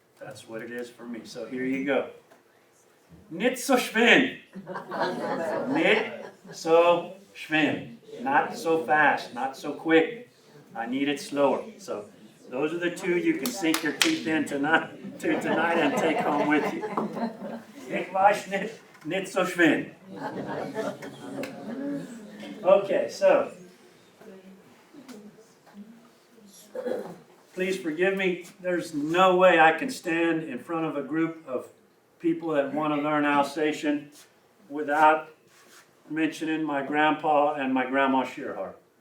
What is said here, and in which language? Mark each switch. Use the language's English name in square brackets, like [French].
[English] That's what it is for me. So here you go. [German] Nicht so schnell. Nicht so schnell. [English] Not so fast, not so quick. I need it slower. So those are the 2 you can sink your teeth in tonight and take home with you. [German] Ich weiß nicht so schnell. [English] Okay, so please forgive me. There's no way I can stand in front of a group of people that want to learn Alsatian without mentioning my grandpa and my grandma Shearhart.